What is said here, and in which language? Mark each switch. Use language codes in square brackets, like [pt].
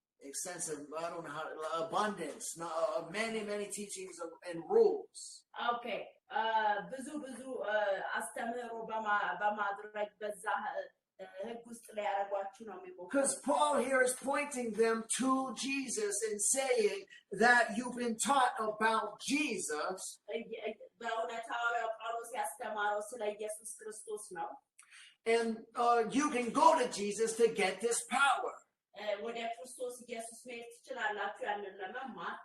[en] Extensive, I don't know how, abundance, many teachings and rules. Okay. [am] ብዙ አስተምህሮ በማድረግ በዛ ህግ ውስጥ ላይ ያደርጓችሁ ነው የሚሞክሩት. [en] Because Paul here is pointing them to Jesus and saying that you've been taught about Jesus. [am] በእውነት ሐዋርያው ጳውሎስ ያስተማረው ስለ ኢየሱስ ክርስቶስ ነው. [en] And you can go to Jesus to get this power. [am] ወደ ክርስቶስ ኢየሱስ መሄድ ትችላላችሁ ያንን ለመማር.